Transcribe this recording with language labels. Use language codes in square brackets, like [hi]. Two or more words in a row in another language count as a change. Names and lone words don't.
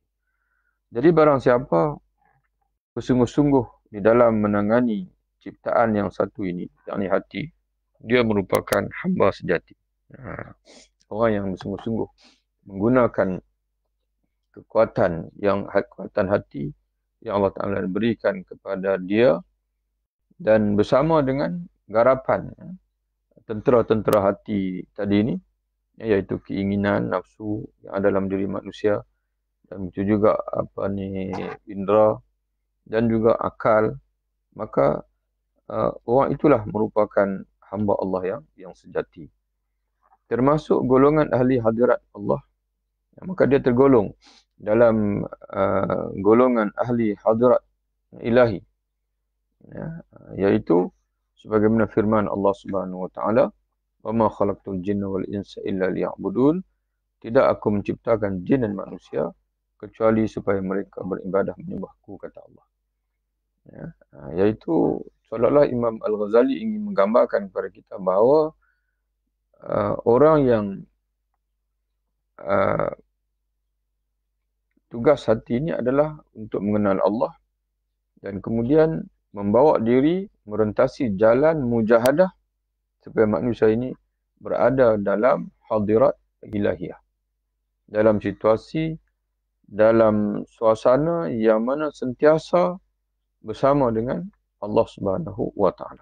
[ms] Jadi barang siapa bersungguh-sungguh di dalam menangani ciptaan yang satu ini, yakni hati, dia merupakan hamba sejati. Orang yang bersungguh-sungguh menggunakan kekuatan hati yang [ar] الله تعالى [ms] berikan kepada dia, dan bersama dengan garapan tentera-tentera hati tadi ini, iaitu keinginan, nafsu yang ada dalam diri manusia, dan itu juga indera dan juga akal, maka orang itulah merupakan hamba Allah yang sejati. Termasuk golongan ahli hadirat Allah, maka dia tergolong dalam golongan ahli hadirat ilahi, iaitu sebagaimana firman Allah [ar] سبحانه وتعالى, "وما خلقت الجن والإنس إلا ليعبدون." [ms] Tidak aku menciptakan jin dan manusia kecuali supaya mereka beribadah menyembahku, kata Allah. Iaitu seolah-olah Imam Al-Ghazali ingin menggambarkan kepada kita bahawa orang yang tugas hati ini adalah untuk mengenal Allah dan kemudian membawa diri merentasi jalan mujahadah supaya manusia ini berada dalam hadirat ilahiyah, dalam situasi, dalam suasana yang mana sentiasa bersama dengan Allah [ar] سبحانه وتعالى.